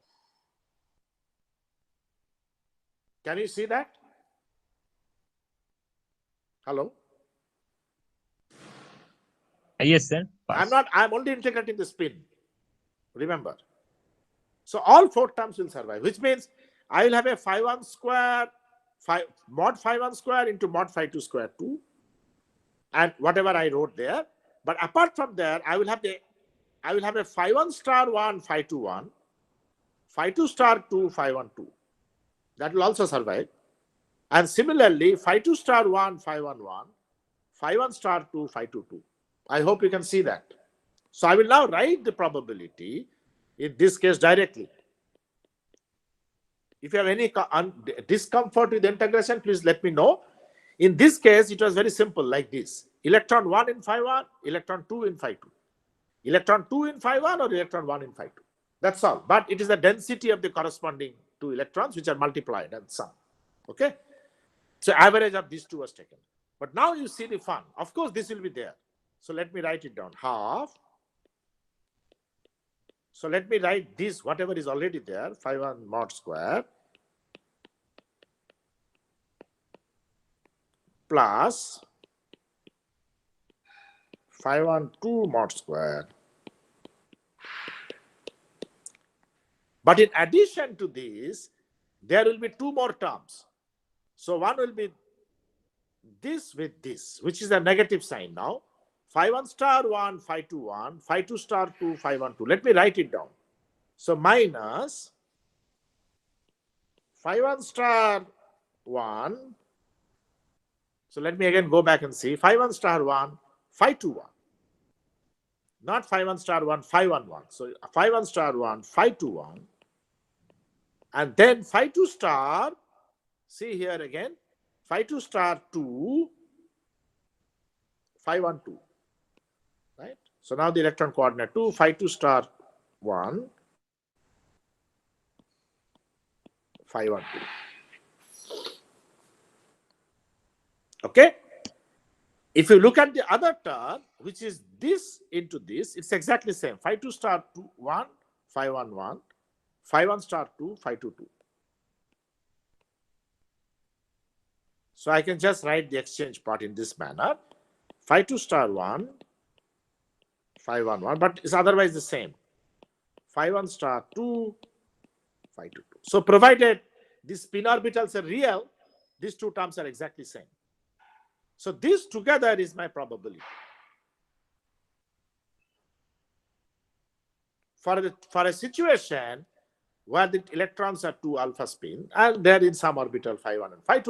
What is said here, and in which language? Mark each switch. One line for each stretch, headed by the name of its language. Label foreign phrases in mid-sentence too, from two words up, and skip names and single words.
English: Can you see that? Hello? Yes, sir. Pass. I'm only integrating the spin. Remember. So all four terms will survive, which means I will have a phi 1 square, mod phi 1 square into mod phi 2 square 2, and whatever I wrote there. But apart from there, I will have a phi 1 star 1, phi 2 1, phi 2 star 2, phi 1 2. That will also survive. And similarly, phi 2 star 1, phi 1 1, phi 1 star 2, phi 2 2. I hope you can see that. So I will now write the probability in this case directly. If you have any discomfort with integration, please let me know. In this case, it was very simple like this. Electron 1 in phi 1, electron 2 in phi 2. Electron 2 in phi 1 or electron 1 in phi 2. That's all. But it is the density of the corresponding two electrons which are multiplied and sum. Okay? So average of these two was taken. But now you see the fun. Of course, this will be there. So let me write it down. Half. So let me write this, whatever is already there, phi 1 mod square plus phi 1 2 mod square. But in addition to this, there will be two more terms. So one will be this with this, which is a negative sign now. Phi 1 star 1, phi 2 1, phi 2 star 2, phi 1 2. Let me write it down. So minus phi 1 star 1. So let me again go back and see. Phi 1 star 1, phi 2 1. Not phi 1 star 1, phi 1 1. So phi 1 star 1, phi 2 1. And then phi 2 star, see here again, phi 2 star 2, phi 1 2. Right? So now the electron coordinate 2, phi 2 star 1, phi 1 2. Okay? If you look at the other term, which is this into this, it's exactly the same. Phi 2 star 2, 1, phi 1 1, phi 1 star 2, phi 2 2. So I can just write the exchange part in this manner. Phi 2 star 1, phi 1 1, but it's otherwise the same. Phi 1 star 2, phi 2 2. So provided these spin orbitals are real, these two terms are exactly the same. So this together is my probability. for a situation where the electrons are 2 alpha spin and they're in some orbital phi 1 and phi 2.